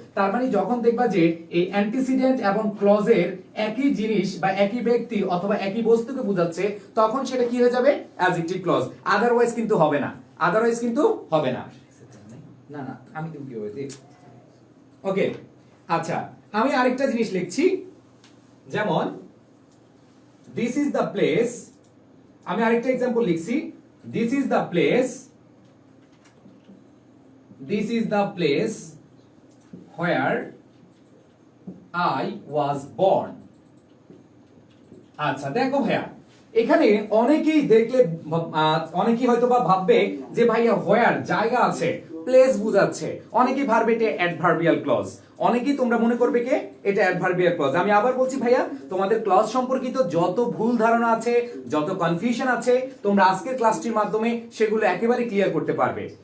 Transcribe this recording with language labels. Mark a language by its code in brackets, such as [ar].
[bn] তার মানে যখন দেখবা যে এই অ্যান্টিসিডেন্ট এবং ক্লজের একই জিনিস বা একই ব্যক্তি অথবা একই বস্তুকে বোঝাচ্ছে, তখন সেটা কি হয়ে যাবে? Adjective clause. আদারওয়াইজ কিন্তু হবে না, আদারওয়াইজ কিন্তু হবে না। না না, আমি তুমি কি বলছি? ওকে, আচ্ছা, আমি আরেকটা জিনিস লিখছি, যেমন [en] This is the place. [bn] আমি আরেকটা एग्जांपल লিখছি, [en] This is the place, this is the place where I was born. [bn] আচ্ছা দেখো ভাইয়া, এখানে অনেকেই দেখলে অনেকেই হয়তো বা ভাববে যে ভাইয়া হোয়ার জায়গা আছে, প্লেস বোঝাচ্ছে, অনেকেই ভাববে এটা অ্যাডভার্বিয়াল ক্লজ। অনেকেই তোমরা মনে করবে কি এটা অ্যাডভার্বিয়াল ক্লজ। আমি আবার বলছি ভাইয়া, তোমাদের ক্লজ সম্পর্কিত যত ভুল ধারণা আছে, যত কনফিউশন আছে, তোমরা আজকের ক্লাসটির মাধ্যমে সেগুলো একেবারে ক্লিয়ার করতে পারবে।